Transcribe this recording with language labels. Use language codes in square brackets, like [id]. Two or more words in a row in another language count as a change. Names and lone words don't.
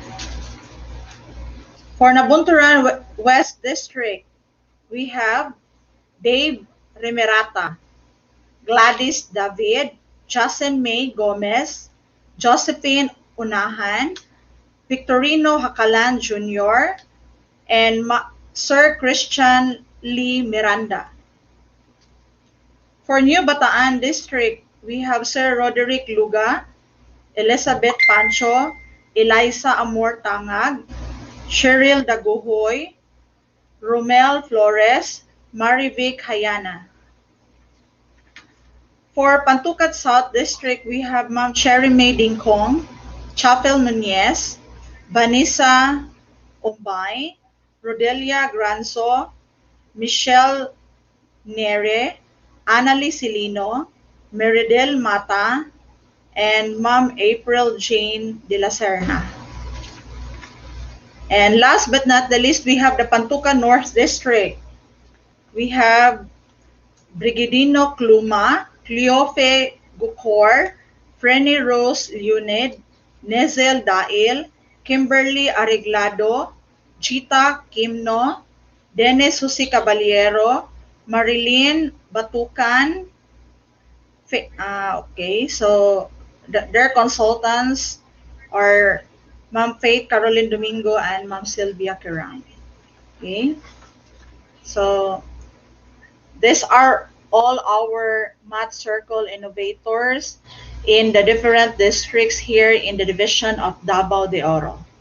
[en] For Nabunturan West District, we have Dave Remerata, Gladys David, Jason May Gomez, Josephine Unahan, Victorino Hakalan Jr., and Sir Christian Lee Miranda. For New Bataan District, we have Sir Roderick Luga, Elizabeth Pancho, Eliza Amor Tangag, Cheryl Daguhoy, Romel Flores, Marivic Hayana. For Pantucat South District, we have Ma'am Cherry May Dingkong, Chapel Nunez, Vanessa Ombay, Rodelia Granzo, Michelle Nere, Annalie Silino, Meridel Mata, and Ma'am April Jane de la Serna. And last but not the least, we have the Pantuca North District. We have Brigidino Kluma, Cleofe Gukor, Frenny Rose Leonid, Nezel Dail, Kimberly Areglado, Chita Kimno, Dennis Jose Caballero, Marilyn Batukan. Okay, so their consultants are Ma'am Faith Caroline Domingo and Ma'am Sylvia Kerang. Okay, so these are all our Math Circle innovators in the different districts here in the division of Davao de Oro.